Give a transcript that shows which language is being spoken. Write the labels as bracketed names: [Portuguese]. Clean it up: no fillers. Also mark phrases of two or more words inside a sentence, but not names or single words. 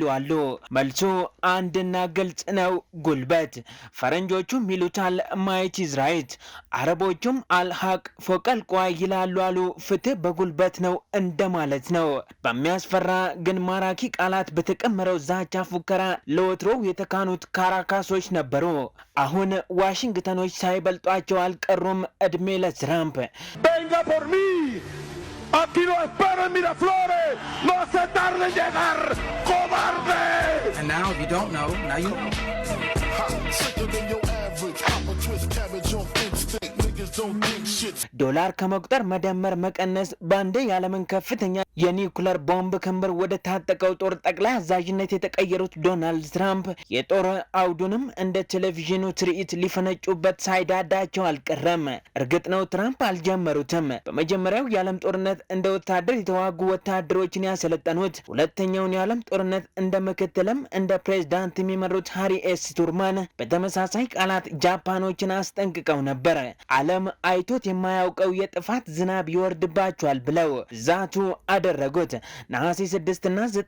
[Amharic] አሉ። መልሱ አንድና ግልጽ ነው፣ ጉልበት። ፈረንጆቹም ይሉታል [English] might is right፣ [Amharic] አረቦቹም [Arabic] الحق فوق القوي [Amharic] ይላሉ አሉ። ፍትህ በጉልበት ነው እንደማለት ነው። በሚያስፈራ ግን ማራኪ ቃላት በተቀመረው ዛቻ ፉከራ ለወትሮው የተካኑት ካራካሶች ነበሩ። አሁን ዋሽንግተኖች ሳይበልጧቸው አልቀሩም። እድሜ ለትራምፕ። [Spanish] Venga por mí. Aquí lo espero en Miraflores. No se tarde en llegar, cobarde. [English] And now, if you don't know, now you know. Sicker than your average. Pop a twist cabbage on instinct. Niggas don't think shit. [Amharic] ዶላር ከመቁጠር መደመር መቀነስ ባንዴ የዓለምን ከፍተኛ የኒውክለር ቦምብ ክምር ወደ ታጠቀው ጦር ጠቅላይ አዛዥነት የተቀየሩት ዶናልድ ትራምፕ የጦር አውዱንም እንደ ቴሌቪዥኑ ትርኢት ሊፈነጩበት ሳይዳዳቸው አልቀረም። እርግጥ ነው ትራምፕ አልጀመሩትም። በመጀመሪያው የዓለም ጦርነት እንደ ወታደር የተዋጉ ወታደሮችን ያሰለጠኑት፣ ሁለተኛውን የዓለም ጦርነት እንደ ምክትልም እንደ ፕሬዝዳንት የሚመሩት ሃሪ ኤስ ቱርማን በተመሳሳይ ቃላት ጃፓኖችን አስጠንቅቀው ነበር። ዓለም አይቶት የማያውቀው የጥፋት ዝናብ ይወርድባቸዋል ብለው ዛቱ አደረጉት። ነሐሴ 6 እና